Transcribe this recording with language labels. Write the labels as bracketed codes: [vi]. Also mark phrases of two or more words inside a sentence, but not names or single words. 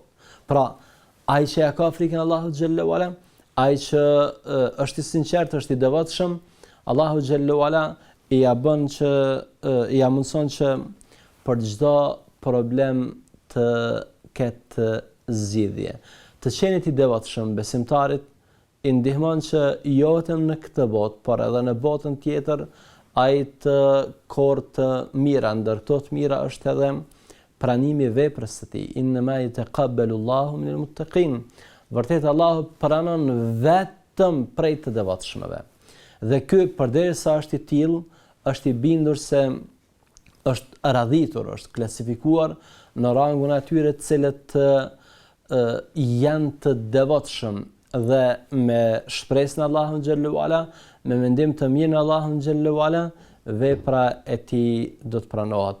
[sq] Pra, ai që ja ka frikën Allahut [ar] جل وعلا, [sq] ai që është i sinqert, është i devotshëm, Allahu [ar] جل وعلا [sq] ja bën që ja mundson që për çdo problem të ketë zgjidhje. Të qenit i devotshëm besimtarit i ndihmon që jo vetëm në këtë botë, por edhe në botën tjetër ai të korë të mira, ndër këto të mira është edhe pranimi i veprës së tij. [ar] إنما يتقبل الله من المتقين. [sq] Vërtet Allahu pranon vetëm prej të devotshmëve. Dhe ky përderisa është i tillë, është i bindur se është radhitur, është klasifikuar në rangun atyre të cilët janë të devotshëm dhe me shpresën Allahun [ar] جل وعلا, [sq] me mendim të mirë në Allahun [ar] جل وعلا, [sq] vepra e tij do të pranohet.